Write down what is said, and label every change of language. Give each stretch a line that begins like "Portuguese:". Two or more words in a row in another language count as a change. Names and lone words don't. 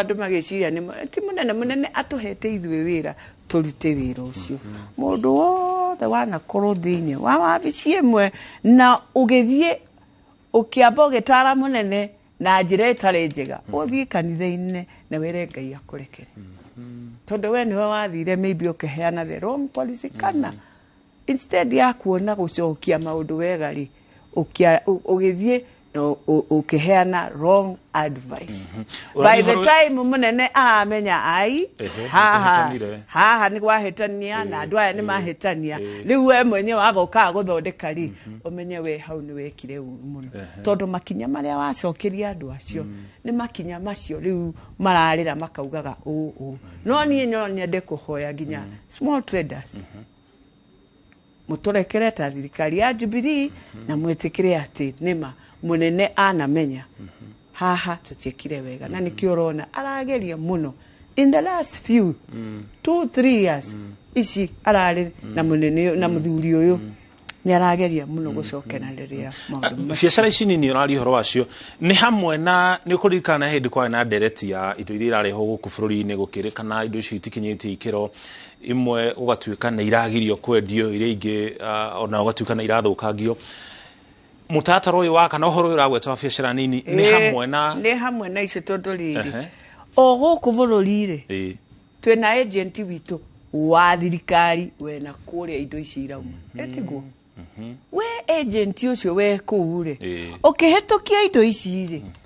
Kikuyu: andũ magĩciria nĩ ti munene atũhete ithuĩ wĩra tũrute wĩra ũcio mũndũ wothe wanakorwo thĩinĩ wa wabici ĩmwe na ũgĩthiĩ ũkĩamba ũgĩtara mũnene na njĩra ĩtarĩ njega ũthiĩ kanitha-inĩ na wĩre Ngai akũrekere tondũ we nĩwe wathire maybe ũkĩheana
English: the wrong policy
Kikuyu: kana instead ya kuona gũcokia maũndũ wega rĩ ũgĩthiĩ ukiheana
English: wrong advice. By the time
Kikuyu: munene aramenya ai haha ni gwahĩtania na andũ aya ni mahĩtania rĩu we mwenye wagoka gũthondeka rĩ umenye we hau ni wekire mũno tondũ makinya marĩa wacokeria andũ acio ni makinya macio rĩu mararĩra makaugaga no niĩ no nyende kũhoya nginya
English: small traders
Kikuyu: mũtũrekere ta thirikari ya Jubilee na mwĩtĩkĩre atĩ nĩma munene anamenya haha tũtiekire wega na nĩkĩo ũrona arageria mũno
English: in the last few 2-3 years
Kikuyu: ici ararĩ na munene na mũthuri ũyũ nĩ arageria mũno gũcokeranĩria maũndũ biacara ici nini ũrari ũhoro wacio nĩ hamwe na nĩ kũririkana hĩndĩ kwarĩ na ndereti ya indo iria irarehwo gũkũ bũrũri-inĩ gũkĩrĩkana indo icio itikinyĩtie ikĩro imwe ũgatuĩka nĩ iragirio kwendio iria ingĩ ona ũgatuĩka nĩ irathũkangio mũtaratara ũyũ wa kana ũhoro ũyũ ũragweta wa biacara nini nĩ hamwe na icio tondũ rĩrĩ o gũkũ bũrũri-rĩ twĩna agent witũ wa thirikari wena kũrĩa indo ici irauma etiguo we agent ũcio we kũu-rĩ ũkĩhĩtũkia indo ici-rĩ